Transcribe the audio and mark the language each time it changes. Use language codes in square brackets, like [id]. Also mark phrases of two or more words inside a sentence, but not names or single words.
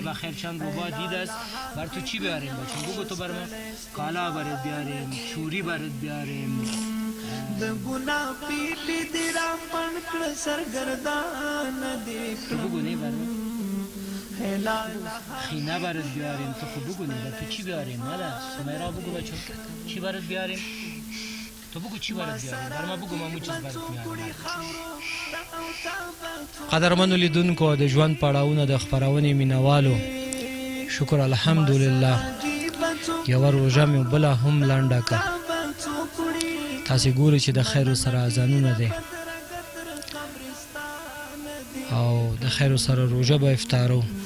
[fa] بخیر چند رو با دید است بر تو چی بیاریم بچم؟ بگو تو بر ما کالا برات بیاریم، چوری برات بیاریم، تو بگو نه بر ما خینه برات بیاریم، تو خود بگو نه بر تو چی بیاریم؟ مالا سمیرا بگو بچم چی برات بیاریم؟ تو بگو چی برات بیاریم؟ بر ما بگو ما مو چیز برات میاریم. [ps] قدرمنو لیدونکو د ژوند پړاوونه د خپرونې مینوالو، شکر الحمدلله یوه روژه مې بله هم لنډه کړه. تاسې ګورئ چې د خیرو سره اذانونه دی او د خیرو سره روژه به افطارو.